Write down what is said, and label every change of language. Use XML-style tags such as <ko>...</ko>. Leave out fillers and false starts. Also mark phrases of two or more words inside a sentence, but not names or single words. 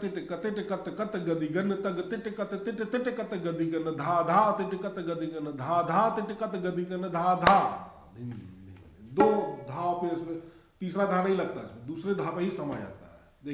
<hi>टिट कत टिट कत कत गदिगन तग टिट कत टिट टिट कत गदिगन धा धा टिट कत गदिगन धा धा टिट कत गदिगन धा धा। धिन धिन, 2 धा पे, इसमें तीसरा धा नहीं लगता, इसमें दूसरे धा पे ही समा जाता है।</hi>